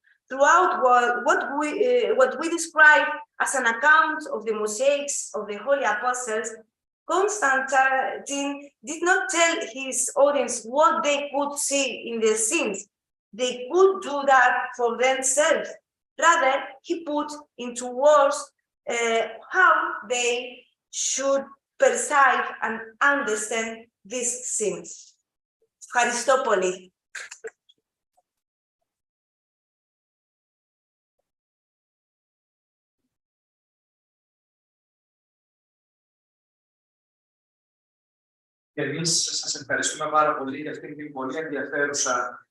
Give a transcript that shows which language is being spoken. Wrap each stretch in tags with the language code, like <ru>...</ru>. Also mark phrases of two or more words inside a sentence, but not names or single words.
<en>throughout what we describe as an account of the mosaics of the Holy Apostles, Constantine did not tell his audience what they could see in the scenes. They could do that for themselves. Rather, he put into words how they should perceive and understand these scenes.</en> <el>Ευχαριστώ πολύ. Και εμείς σας ευχαριστούμε πάρα πολύ για αυτήν την πολύ ενδιαφέρουσα</el>